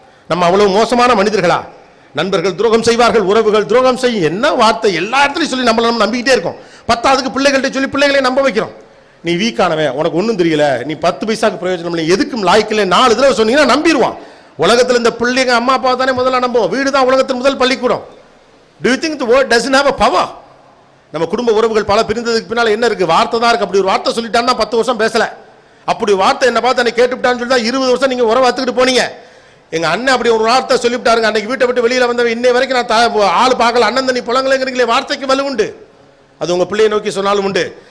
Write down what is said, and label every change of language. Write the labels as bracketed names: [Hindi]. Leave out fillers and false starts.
[Tamil] நம்ம அவ்வளவு மோசமான மனிதர்களா? நண்பர்கள் துரோகம் செய்வார்கள், உறவுகள் துரோகம் செய்யும். என்ன வார்த்தை எல்லா இடத்துலையும் சொல்லி நம்ம நம்பிக்கிட்டே இருக்கோம். பத்தாவதுக்கு பிள்ளைகள்கிட்ட சொல்லி பிள்ளைகளை நம்ப வைக்கிறோம். நீ வீக்கானவன், உனக்கு ஒன்றும் தெரியல, நீ 10 பைசாக்கு பிரயோஜனம் இல்லை, எதுக்கும் லாய்க்கில்லை 4 தடவை சொன்னீங்கன்னா நம்பிடுவான். உலகத்தில் இந்த பிள்ளைங்க அம்மா அப்பா தானே முதல்ல நம்புவோம். வீடு தான் உலகத்தின் முதல் பள்ளிக்கூடம். [English] Do you think the word doesn't have a power? [Tamil] நம்ம குடும்ப உறவுகள் பல பிரிந்ததுக்கு பின்னால் என்ன இருக்கு? வார்த்தை தான் இருக்கு. அப்படி ஒரு வார்த்தை சொல்லிட்டான்னா 10 வருஷம் பேசல. அப்படி வார்த்தை என்ன பார்த்து என்னை கேட்டுவிட்டான்னு சொல்லி தான் 20 வருஷம் நீங்க உறவை வத்துக்கிட்டு போனீங்க. எங்க அண்ணன் அப்படி ஒரு வார்த்தை சொல்லிவிட்டாருங்க. அன்னைக்கு வீட்டை விட்டு வெளியில வந்தவன் இன்னை வரைக்கும் நான் ஆள் பார்க்கல. அண்ணன் தண்ணி புலங்கலைங்கிறீங்களே, வார்த்தைக்கு வலு உண்டு. அது உங்க பிள்ளையை நோக்கி சொன்னாலும் உண்டு.